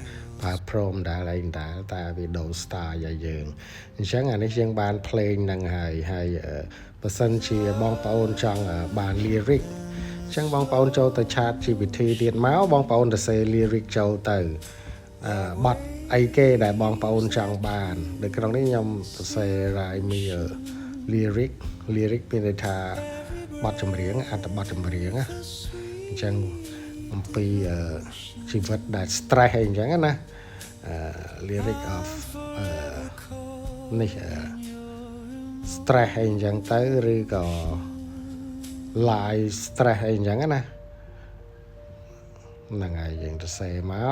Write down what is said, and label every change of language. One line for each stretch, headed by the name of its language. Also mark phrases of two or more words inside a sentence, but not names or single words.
Khmer: ប្រើ prompt ដែរអីដែរតែវាដូរ style ឲ្យយើងអញ្ចឹងអានេះយើងបាន play ហ្នឹងហើយបើសិនជាបង ប្អូនចង់បាន lyric អញ្ចឹងបងប្អូនចូលទៅ ChatGPT ទៀតមកបងប្អូនទៅ
English: say lyric
Khmer: ចូលទៅ បទអីគេដែលបងប្អូនចង់បាននៅក្នុងនេះខ្ញុំសរសេរ
English: write me lyric
Khmer: មានន័យថាបទចម្រៀងអត្ថបទចម្រៀងណាអញ្ចឹងអំពីជីវិតដែល stress អីអញ្ចឹងណា
English: lyric of
Khmer: នេះstress អីអញ្ចឹងទៅឬក៏
English: life stress
Khmer: អីអញ្ចឹងណាហ្នឹងហើយយើងទៅសេមក